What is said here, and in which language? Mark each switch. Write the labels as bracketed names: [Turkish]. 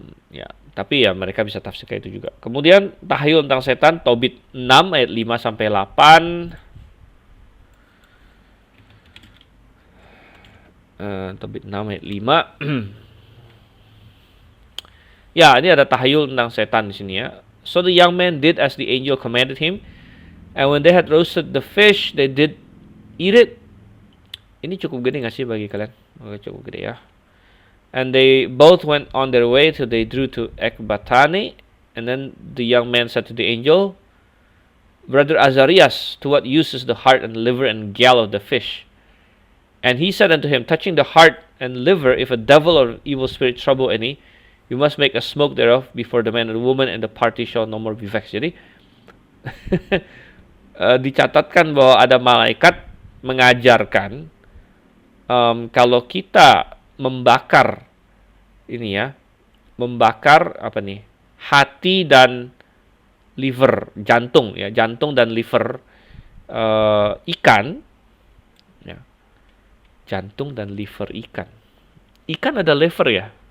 [Indonesian] Ya, tapi ya mereka bisa tafsirkan itu juga. Kemudian tahayul tentang setan, Tobit 6 ayat 5 sampai 8. Tobit 6 ayat 5. Ya, ini ada tahayul tentang setan di sini ya. [English] So the young man did as the angel commanded him, and when they had roasted the fish, they did irit. [Indonesian] Ini cukup gede nggak sih bagi kalian? Oke, cukup gede ya. [English] And they both went on their way till they drew to Ekbatani. And then the young man said to the angel, Brother Azarias, to what use is the heart and liver and gall of the fish? And he said unto him, touching the heart and liver, if a devil or evil spirit trouble any, you must make a smoke thereof before the man and the woman, and the party shall no more be vexed. [Indonesian] Jadi dicatatkan bahwa ada malaikat mengajarkan kalau kita membakar ini ya, membakar apa nih, hati dan liver, jantung ya, jantung dan liver ikan ya, jantung dan liver ikan. Ikan ada liver ya?